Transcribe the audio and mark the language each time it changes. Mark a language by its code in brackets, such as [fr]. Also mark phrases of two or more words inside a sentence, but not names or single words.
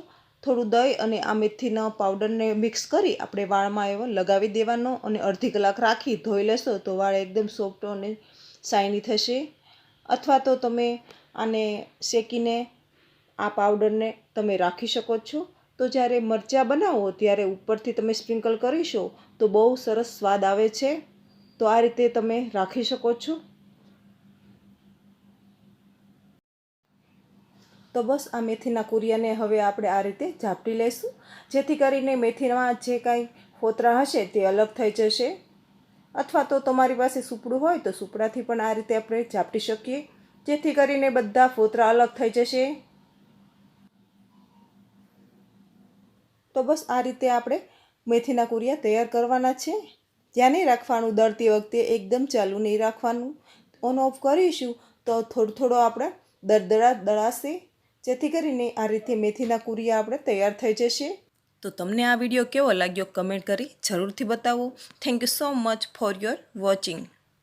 [gu] થોડું દહીં અને આ મેથીના પાવડરને મિક્સ કરી આપણે વાળમાં એવો લગાવી દેવાનો અને અડધી કલાક રાખી ધોઈ લેશો તો વાળ એકદમ સોફ્ટ અને શાઇની થશે। અથવા તો તમે આને શેકીને આ પાવડરને તમે રાખી શકો છો। તો જ્યારે મરચાં બનાવો ત્યારે ઉપરથી તમે સ્પ્રિંકલ કરીશો તો બહુ સરસ સ્વાદ આવે છે। તો આ રીતે તમે રાખી શકો છો। તો બસ આ મેથીના કુરિયાને હવે આપણે આ રીતે ઝાપટી લેશું, જેથી કરીને મેથીમાં જે કાંઈ ફોતરા હશે તે અલગ થઈ જશે। અથવા તો તમારી પાસે સૂપડું હોય તો સૂપડાથી પણ આ રીતે આપણે ઝાપટી શકીએ, જેથી કરીને બધા ફોતરા અલગ થઈ જશે। તો બસ આ રીતે આપણે મેથીના કુરિયા તૈયાર કરવાના છે। ધ્યાન એ રાખવાનું દળતી વખતે એકદમ ચાલુ નહીં રાખવાનું। [en] on off [gu] કરીશું તો થોડો થોડો આપણે દરદરા દળાશે, જેથી કરીને આ રીતે મેથીના કુરિયા આપણે તૈયાર થઈ જશે। તો તમને આ વિડિયો કેવો લાગ્યો કમેન્ટ કરી જરૂરથી બતાવો। [en] Thank you so much for your watching.